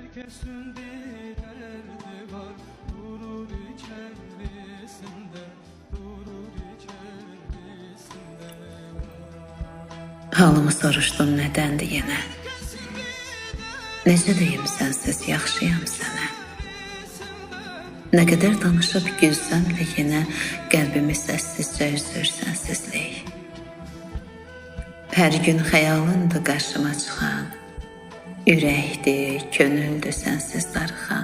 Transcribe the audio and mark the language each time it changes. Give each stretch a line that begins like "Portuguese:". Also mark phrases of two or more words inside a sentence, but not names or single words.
Turkish: Herkesin bir derdi var, durur içerisinde, durur içerisinde.
Azerbaijani: Halımı soruşdun nədəndir yenə? Necə deyim sənsiz yaxşıyam sənə? Nə qədər danışıb gülsəm də yenə qəlbimi səssizcə üzür sənsizlik. Hər gün xəyalındır qarşıma çıxan, ürəkdir, könüldür sənsiz darıxan.